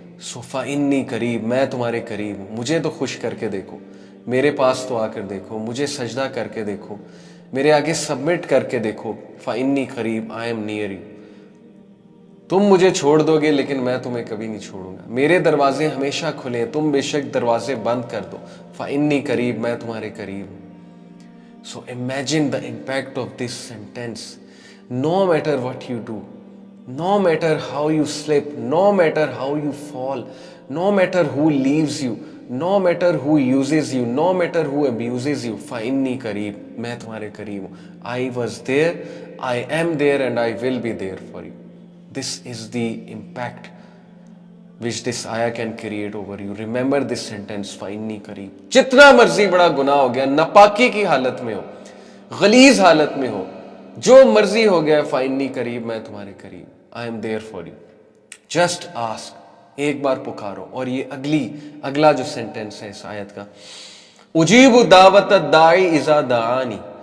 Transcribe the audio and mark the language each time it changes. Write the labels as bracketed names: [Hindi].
[Urdu] سو [Arabic] فإنی قریب, [Urdu] میں تمہارے قریب ہوں, مجھے تو خوش کر کے دیکھو, میرے پاس تو آ کر دیکھو, مجھے سجدہ کر کے دیکھو, میرے آگے سبمٹ کر کے دیکھو, فإنی قریب, [English] I am near you. [Urdu] تم مجھے چھوڑ دو گے لیکن میں تمہیں کبھی نہیں چھوڑوں گا, میرے دروازے ہمیشہ کھلے ہیں, تم بے شک دروازے بند کر دو, [Arabic] فإنی قریب, [Urdu] میں تمہارے قریب ہوں. [English] So imagine the impact of this sentence. No matter what you do, no matter how you slip, no matter how you fall, no matter who leaves you, no matter who uses you, no matter who abuses you, [Arabic] فإنی قریب, [Urdu] میں تمہارے قریب ہوں. [English] I was there, I am there, and I will be there for you. This is the impact which this ayah can create over you. Remember this sentence, [Arabic] فإنی قریب. [Urdu] جتنا مرضی بڑا گناہ ہو گیا, ناپاکی کی حالت میں ہو, غلیظ حالت میں ہو, جو مرضی ہو گیا, [Arabic] فإنی قریب, [Urdu] میں تمہارے قریب, [English] I am there for you. Just ask, [Urdu] ایک بار پکارو. اور یہ اگلا جو سینٹنس ہے اس آیت کا, [Arabic] اجیب دعوت الداعی اذا دعانی.